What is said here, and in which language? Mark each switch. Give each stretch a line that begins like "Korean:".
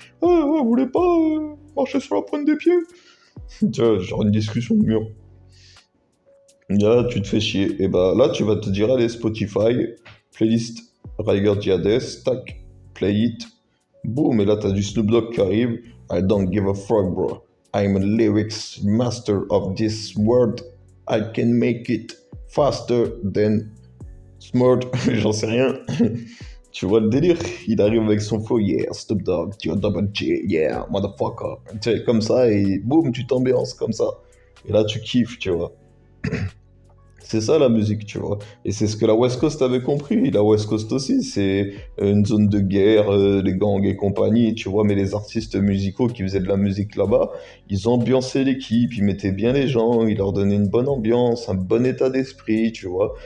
French: Ouais, ouais, vous voulez pas marcher sur la pointe des pieds? Tu vois, genre une discussion de mur. Là, tu te fais chier. Et bah là, tu vas te dire, allez, Spotify, playlist Ryger Diades, tac,
English: play it.
French: Boum, et là, t'as du Snoop Dogg qui arrive.
English: I don't give a fuck, bro. I'm a lyrics master of this world. I can make it faster than smart.
French: J'en sais rien. Tu vois le délire? Il arrive avec son flow, yeah, Snoop Dogg, double J, yeah, motherfucker. Tu sais, comme ça, et boum, tu t'ambiances comme ça. Et là, tu kiffes, tu vois. C'est ça la musique, tu vois. Et c'est ce que la West Coast avait compris. La West Coast aussi, c'est une zone de guerre, les gangs et compagnie, tu vois. Mais les artistes musicaux qui faisaient de la musique là-bas, ils ambiançaient l'équipe, ils mettaient bien les gens, ils leur donnaient une bonne ambiance, un bon état d'esprit, tu vois.